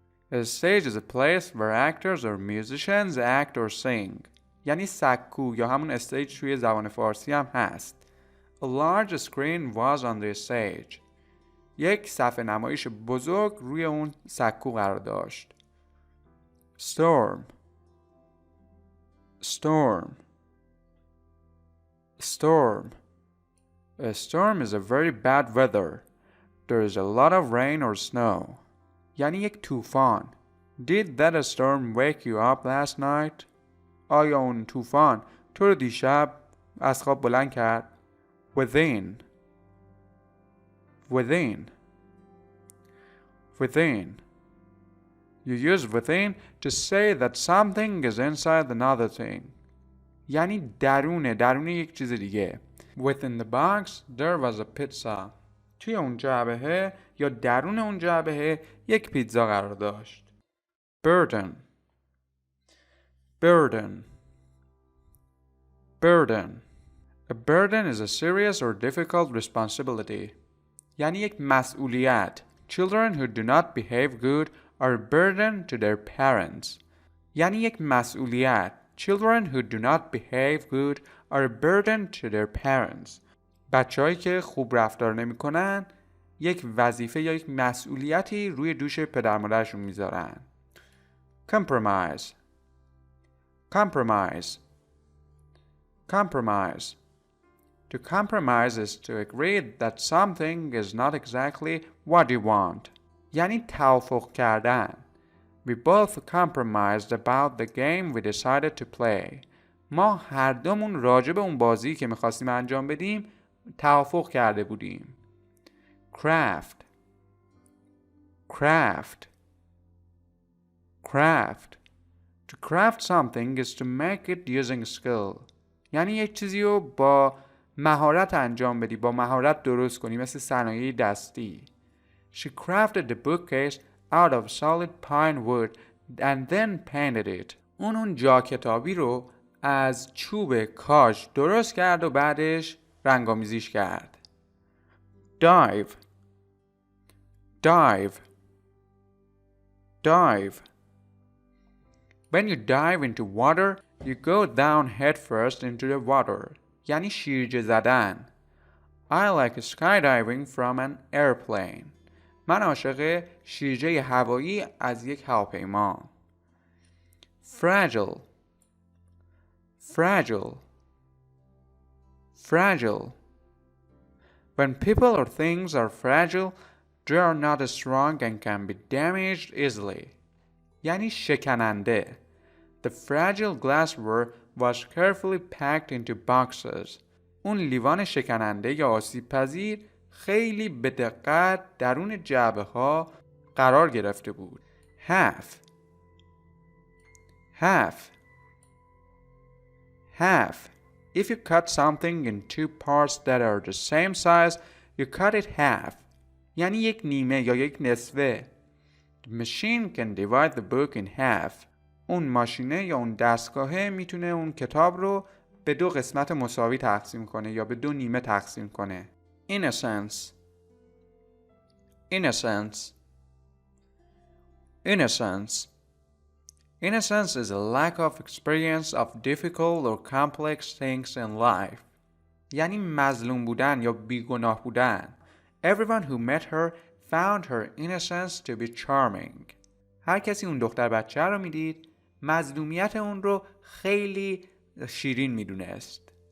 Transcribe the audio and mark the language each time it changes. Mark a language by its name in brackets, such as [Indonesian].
[English] A stage is a place where actors or musicians act or sing. [Persian] یعنی سکو یا همون استیج توی زبان فارسی هم هست. [English] A large screen was on the stage. [Persian] یک صفحه نمایش بزرگ روی اون سکو قرار داشت. [English] Storm. Storm. Storm. A storm is a very bad weather. There is a lot of rain or snow. [Persian] یعنی یک طوفان. [English] Did that storm wake you up last night? [Persian] آیا اون طوفان تو رو دیشب از خواب بلند کرد؟ Within. [English] Within. Within. You use within to say that something is inside another thing. [Persian] یعنی درون یک چیز دیگه. [English] Within the box there was a pizza. [Persian] توی اون جعبه یا درون اون جعبه یک پیتزا قرار داشت. [English] Burden. Burden. Burden. A burden is a serious or difficult responsibility. [Persian] یعنی یک مسئولیت. [English] Children who do not behave good are a burden to their parents. [Persian] یعنی یک مسئولیت. [English] Children who do not behave good are a burden to their parents. [Persian] بچه‌هایی که خوب رفتار نمی‌کنن یک وظیفه یا یک مسئولیتی روی دوش پدر مادرشون میذارن. [English] Compromise. Compromise. Compromise. To compromise is to agree that something is not exactly what you want. [Persian] یعنی توافق کردن. [English] We both compromised about the game we decided to play. [Persian] ما هر دومون راجع به اون بازی که می‌خواستیم انجام بدیم توافق کرده بودیم. [English] Craft. Craft. Craft. To craft something is to make it using skill. [Persian] یعنی یک چیزی رو با مهارت انجام بدی، با مهارت درست کنی، مثل صنایع دستی. [English] She crafted the bookcase out of solid pine wood and then painted it. [Persian] اون جا کتابی رو از چوب کاج درست کرد و بعدش رنگامیزیش کرد. [English] dive dive dive. When you dive into water, you go down head first into the water. [Persian] یعنی شیرجه زدن. [English] I like skydiving from an airplane. [Persian] من عاشق شیرجه هوایی از یک هواپیما. [English] fragile fragile fragile. When people or things are fragile, they are not strong and can be damaged easily. [Persian] یعنی شکننده. [English] The fragile glassware was carefully packed into boxes. [Persian] اون لیوان شکننده یا آسیب پذیر خیلی به دقت درون جعبه ها قرار گرفته بود. [English] half half half. If you cut something in two parts that are the same size, you cut it half. [Persian] یعنی یک نیمه یا یک نصفه. [English] The machine can divide the book in half. [Persian] اون ماشینه یا اون دستگاهه میتونه اون کتاب رو به دو قسمت مساوی تقسیم کنه یا به دو نیمه تقسیم کنه. [English] innocence innocence innocence. Innocence is a lack of experience of difficult or complex things in life. [Persian] یعنی مظلوم بودن یا بیگناه بودن. [English] Everyone who met her found her innocence to be charming. [Persian] هر کسی اون دختر بچه رو میدید مظلومیت اون رو خیلی شیرین میدونست.